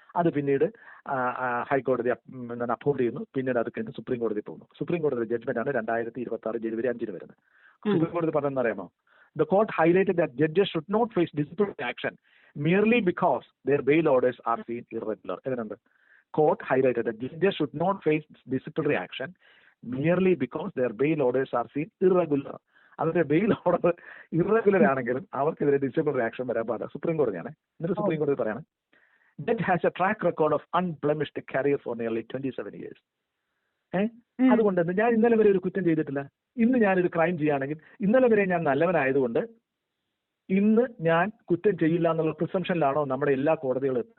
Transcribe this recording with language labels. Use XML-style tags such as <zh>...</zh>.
<ml>അത് പിന്നീട് ഹൈക്കോടതി അപ്ഹോൾഡ് ചെയ്യുന്നു. പിന്നീട് അത് കഴിഞ്ഞ് സുപ്രീം കോടതി പോകുന്നു. സുപ്രീം കോടതി ജഡ്ജ്മെന്റ് ആണ് 2026 ജനുവരി 5 വരുന്നത്. സുപ്രീം കോടതി പറഞ്ഞെന്ന് അറിയാമോ,</ml> <en>The court highlighted that judges should not face disciplinary action merely because their bail orders are seen irregular.</en> <ml>എങ്ങനെയുണ്ട്?</ml> <en>Court highlighted that judges should not face disciplinary action merely because their bail orders are seen irregular.</en> <ml>അവരുടെ bail order irregular ആണെങ്കിലും അവർക്കെതിരെ disciplinary action വരാൻ പാടില്ല. Supreme കോടതിയാണ്. എന്നിട്ട് supreme കോടതി പറയാണ്,</ml> <en>Judge has a track record of unblemished career for nearly 27 years.</en> <ml>അതുകൊണ്ട് ഞാൻ ഇന്നലെ വരെ ഒരു കുറ്റം ചെയ്തിട്ടില്ല. ഇന്ന് ഞാനൊരു ക്രൈം ചെയ്യുകയാണെങ്കിൽ ഇന്നലെ വരെ ഞാൻ നല്ലവനായതുകൊണ്ട് ഇന്ന് ഞാൻ കുറ്റം ചെയ്യില്ല എന്നുള്ള പ്രിസംഷനിലാണോ നമ്മുടെ എല്ലാ കോടതികളും?</ml>